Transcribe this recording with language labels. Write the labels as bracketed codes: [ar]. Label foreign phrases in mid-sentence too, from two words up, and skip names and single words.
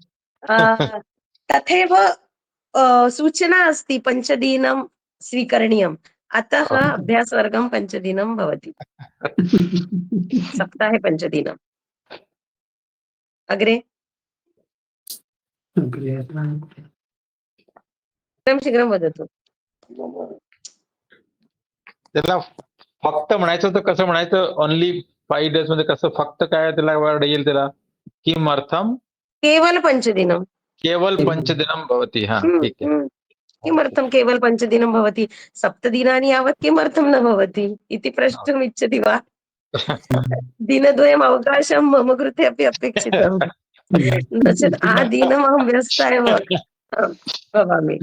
[sa] तथैव सूचना अस्ति 5 दिनं स्वीकरणीयम्, अतः अभ्यासवर्गं 5 दिनं भवति. सप्ताहे 5 दिनम्. अग्रे शीघ्रं वदतु. [mr] त्याला फक्त म्हणायचं तर कसं म्हणायचं? [en] only 5 days [mr] मध्ये कसं फक्त काय त्याला वर्ड येईल त्याला? [sa] किमर्थम केवल 5 दिनं. केवल 5 दिनं भवति. [mr] ठीक आहे. [sa] किमर्थं केवल 5 दिनं भवति? 7 दिनानि यावत् किमर्थं न भवति इति प्रष्टुम् इच्छति वा? दिनद्वयम् अवकाशं मम कृते अपि अपेक्षितं. नो चेत् आदिनम् अहं व्यस्ता एव भवामि.